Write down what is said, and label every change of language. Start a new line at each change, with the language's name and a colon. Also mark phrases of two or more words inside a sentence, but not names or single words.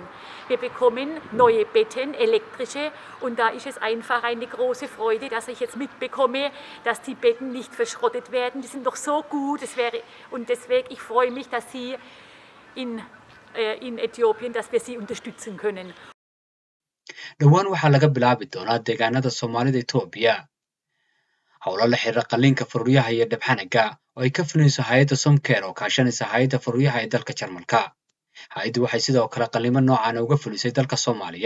German: Wir bekommen neue Betten, elektrische, und da ist es einfach eine große Freude, dass ich jetzt mitbekomme, dass die Betten nicht verschrottet werden. Die sind doch so gut, und deswegen ich freue mich, dass Sie in Äthiopien, dass wir Sie unterstützen können.
Somali: Dhowaan waxaa laga bilaabi doonaa deegaanada Soomaalida Itoobiya howlo la xiriira qalliinka faruuryaha iyo dhabxanaga oo ay ka fulinayso hay'adda Somecare oo kaashanaysa hay'adda faruuryaha ee dalka Jarmalka. Hay'addu waxay sidoo kale qalliimo noocan uga fulisay dalka Soomaaliya.